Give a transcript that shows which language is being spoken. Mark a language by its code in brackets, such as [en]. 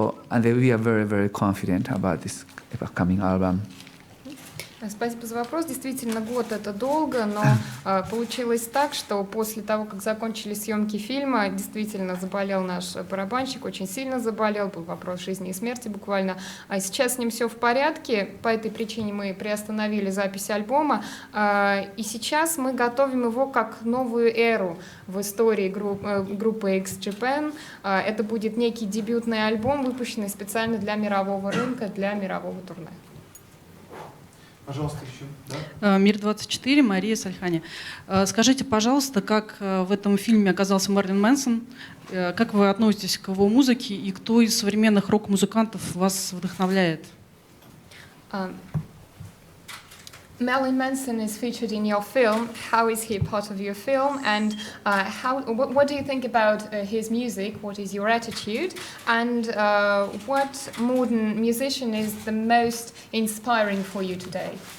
[en] And we are very, very confident about this upcoming album. [ru] Спасибо за вопрос. Действительно, год — это долго, но получилось так, что после того, как закончились съемки фильма, действительно заболел наш барабанщик, очень сильно заболел, был вопрос жизни и смерти буквально. А сейчас с ним все в порядке, по этой причине мы приостановили запись альбома, и сейчас мы готовим его как новую эру в истории группы X-Japan. Это будет некий дебютный альбом, выпущенный специально для мирового рынка, для мирового турне. Пожалуйста, еще. Да? Мир-24, Мария Сальхани. Скажите, пожалуйста, как в этом фильме оказался Мэрилин Мэнсон? Как вы относитесь к его музыке и кто из современных рок-музыкантов вас вдохновляет? [en] Marilyn Manson is featured in your film. How is he a part of your film? And what do you think about his music? What is your attitude? And what modern musician is the most inspiring for you today?